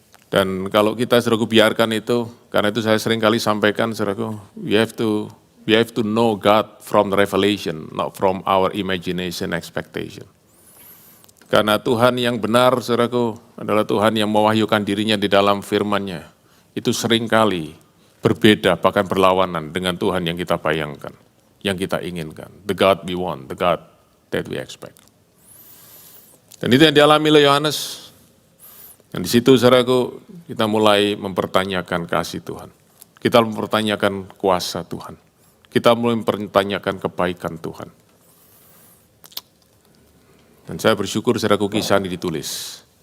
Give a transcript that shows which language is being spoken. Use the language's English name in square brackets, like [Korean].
[Indonesian] Dan kalau kita, saudaraku, biarkan itu, karena itu saya sering kali sampaikan, saudaraku, [English] we have to know God from the revelation, not from our imagination expectation. [Indonesian] Karena Tuhan yang benar, saudaraku, adalah Tuhan yang mewahyukan dirinya di dalam firman-Nya. Itu seringkali berbeda, bahkan berlawanan dengan Tuhan yang kita bayangkan, yang kita inginkan. [English] The God we want, the God that we expect. [Indonesian] Dan itu yang dialami oleh Yohanes. Dan di situ, saudaraku, kita mulai mempertanyakan kasih Tuhan. Kita mempertanyakan kuasa Tuhan. Kita mulai mempertanyakan kebaikan Tuhan. Dan saya bersyukur saudaraku kisah ini ditulis.